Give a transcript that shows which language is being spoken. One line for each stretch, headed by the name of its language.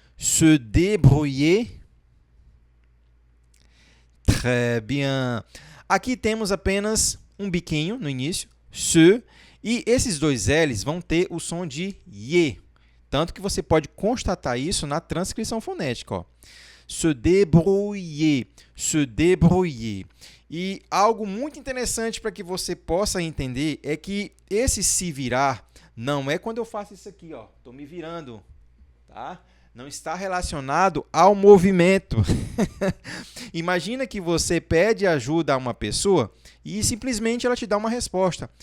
French: Se débrouiller. Très bien.
Portuguese: Aqui temos apenas um biquinho no início, se, e esses dois L's vão ter o som de ye. Tanto que você pode constatar isso na transcrição fonética. Ó.
French: Se débrouiller, se débrouiller.
Portuguese: E algo muito interessante para que você possa entender é que esse se virar não é quando eu faço isso aqui, ó. Estou me virando, tá? Não está relacionado ao movimento. Imagina que você pede ajuda a uma pessoa e simplesmente ela te dá uma resposta.